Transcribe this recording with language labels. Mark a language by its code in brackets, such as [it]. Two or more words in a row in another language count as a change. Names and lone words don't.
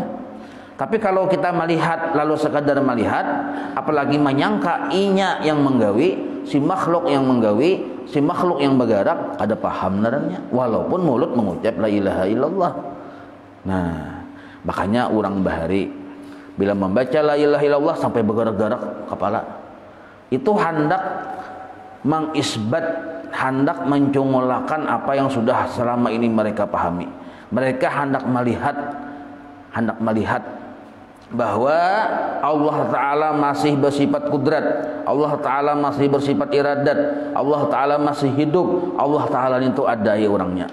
[id] Tapi kalau kita melihat lalu sekadar melihat, apalagi menyangka inya yang menggawi, si makhluk yang menggawi, si makhluk yang bergerak, ada paham narannya. Walaupun mulut mengucap [ar] لا إله إلا الله. [id] Nah, makanya orang bahari bila membaca [ar] لا إله إلا الله [id] sampai bergerak-gerak kepala, itu hendak mengisbat, hendak mencungulakan apa yang sudah selama ini mereka pahami. Mereka hendak melihat bahwa Allah Ta'ala masih bersifat kudrat, Allah Ta'ala masih bersifat iradat, Allah Ta'ala masih hidup, Allah Ta'ala itu ada ya orangnya.